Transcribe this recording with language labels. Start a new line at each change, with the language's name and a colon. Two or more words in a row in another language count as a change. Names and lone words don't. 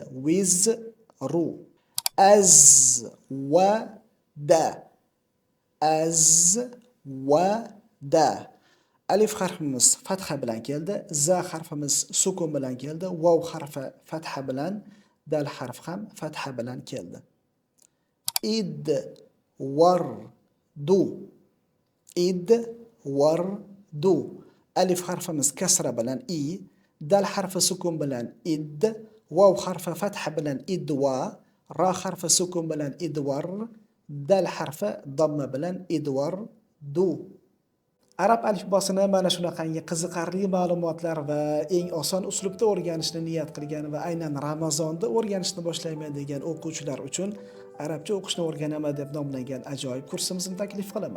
Arabic: Wizru. Az va da. Az va da.
Uzbek: Alif harfimiz fatha bilan keldi, za harfimiz sukun bilan keldi, vav harfi fatha bilan, dal harf ham fatha bilan keldi.
Arabic: Id war du. Id war du.
Uzbek: Alif harfimiz kasra bilan i, dal harfi sukun bilan id, vav harfi fatha bilan idwa, ra harfi sukun bilan idwar, dal harfi damma bilan idwar du. Arab alifbosini mana shunaqangi qiziqarli ma'lumotlar va eng oson uslubda o'rganishni niyat qilgan va aynan Ramazonda o'rganishni boshlayman degan o'quvchilar uchun arabcha o'qishni o'rganaman deb nomlangan ajoyib kursimizni taklif qilaman.